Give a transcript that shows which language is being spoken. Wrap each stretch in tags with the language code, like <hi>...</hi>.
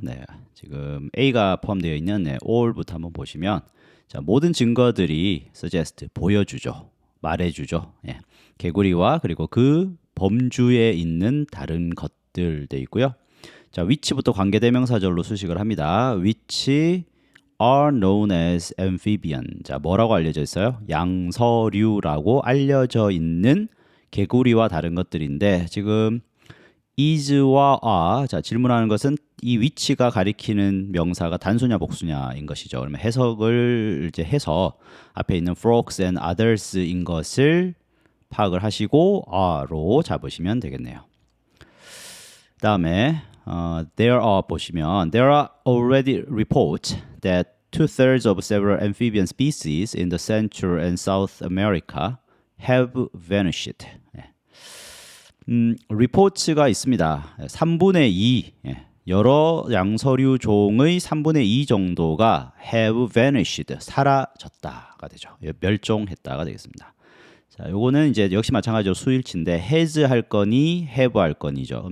<ko>네, 지금 A가 포함되어 있는 all부터 한번 보시면 자, 모든 증거들이 suggest, 보여주죠. 말해주죠. 예, 개구리와 그리고 그 범주에 있는 다른 것들 돼 있고요. 자, which부터 관계대명사절로 수식을 합니다.</ko> <en>which are known as amphibian.</en> <ko>자, 뭐라고 알려져 있어요? 양서류라고 알려져 있는 개구리와 다른 것들인데 지금 is와 are. 자, 질문하는 것은 이 which가 가리키는 명사가 단수냐 복수냐인 것이죠. 그러면 해석을 이제 해서 앞에 있는 frogs and others인 것을 파악을 하시고 are로 잡으시면 되겠네요. 다음에</ko> <en>there are</en> <ko>보시면</ko> <en>there are already reports that 2/3 of several amphibian species in the Central and South America have vanished.</en> <ko>reports가 있습니다. 3분의 2 여러 양서류 종의 3분의 2 정도가</ko> <en>have vanished</en> <ko>사라졌다가 되죠. 멸종했다가 되겠습니다. 자, 요거는 이제 역시 마찬가지로 수일치인데 has 할 거니 have 할 거니죠.</ko>